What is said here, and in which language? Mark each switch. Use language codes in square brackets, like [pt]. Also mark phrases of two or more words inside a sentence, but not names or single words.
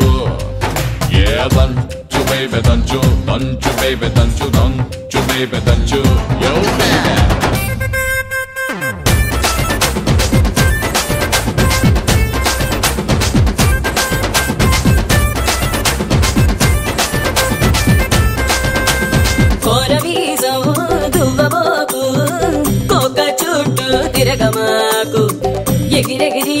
[en] Yeah, danchu baby danchu, danchu baby danchu, danchu baby danchu. Yo baby. [te] కోరవీసం దువ్వబోకు కోక చుట్టూ తిరగమాకు ఎగిరెగిరి